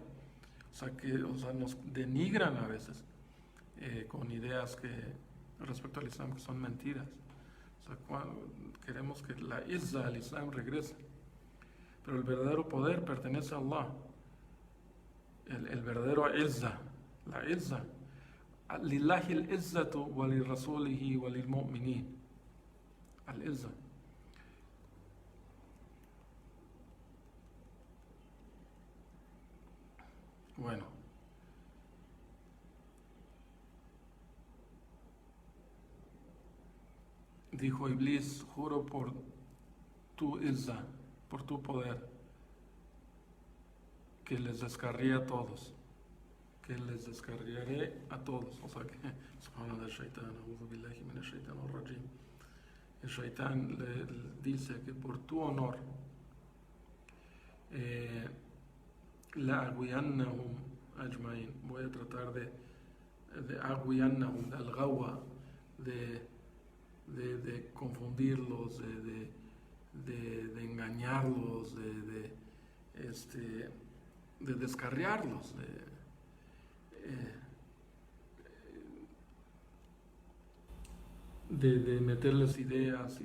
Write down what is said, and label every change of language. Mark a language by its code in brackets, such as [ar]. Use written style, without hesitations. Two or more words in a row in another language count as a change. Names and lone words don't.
[es] O sea, nos denigran a veces con ideas que respecto al Islam que son mentiras. O sea, queremos que la Izza al Islam regrese. Pero el verdadero poder pertenece a Allah. El verdadero Izza, la Izza. [ar] لله العزة ولرسوله وللمؤمنين. [es] Al-Izza. Bueno, dijo Iblis, juro por tu Izza, por tu poder, que les descarrié a todos, que les descarriaré a todos. O sea que, subhanallah, el shaitán, [ar] أعوذ بالله من الشيطان الرجيم. [es] El shaitán le dice que por tu honor, [ar] لأغوينهم أجمعين, [es] voy a tratar de [ar] أغوينهم الغوى, [es] de confundirlos, de engañarlos, de descarriarlos, de meterles ideas.